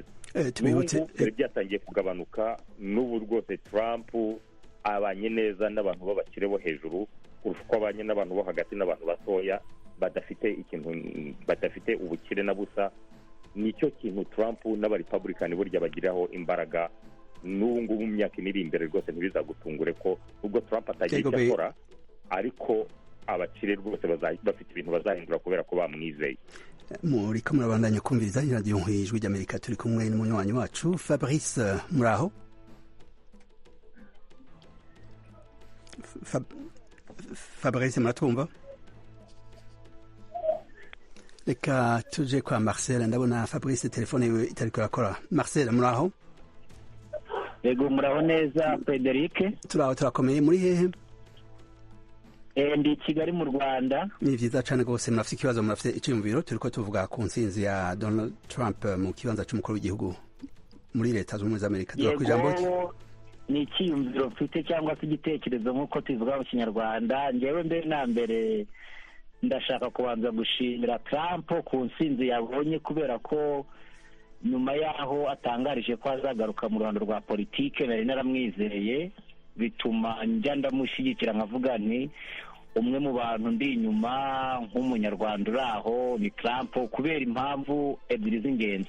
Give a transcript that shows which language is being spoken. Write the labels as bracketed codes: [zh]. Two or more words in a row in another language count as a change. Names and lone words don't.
[rw] N'ubu byatangiye kugabanuka, n'ubu rwose Trump abanye neza n'abantu b'abakire bo hejuru kurusha uko abanye n'abantu bo hagati n'abantu batoya badafite ubukire na busa. Nicyo kintu Trump n'abarepublican burya bagiraho imbaraga. N'ubu ngubu mu myaka iri imbere rwose ntibizagutungure ko ubwo Trump atagiye icyo akora, ariko abakire rwose bafite ibintu bazahindura kubera ko bamwizeye. [rn] Muriko murabandanya kumviriza iradiyo nk'ijwi ry'Amerika, turi kumwe n'umunywanyi wacu Fabrice. Muraho Fabrice, muratwumva? Reka tuje kwa Marcel, ndabona Fabrice telefone yiwe itariko irakora. Marcel, muraho? [rw] Yego, muraho neza Frederic. [rn] Turaho, turakomeye. Muri hehe? [rw] Ndi Kigali mu Rwanda. [rn] Ni vyiza cane gose. Murafite ikibazo, murafite iciyumviro? Turiko tuvuga ku ntsinzi ya Donald Trump mu kibanza c'umukuru w'igihugu muri leta zunze ubumwe za Amerika. [rw] Yego, ni iciyumviro mfite cyangwa se igitekerezo nk'uko tuvuga mu Kinyarwanda. Njyewe mbere na mbere ndashaka kubanza gushimira Trump ku ntsinzi yabonye, kubera ko nyuma yaho atangarije ko azagaruka mu ruhando rwa politike nari naramwizeye, bituma njya ndamushyigikira nkavuga nti umwe mu bantu ndi inyuma nk'umunyarwanda uri aho ni Trump, kubera impamvu ebyiri z'ingenzi.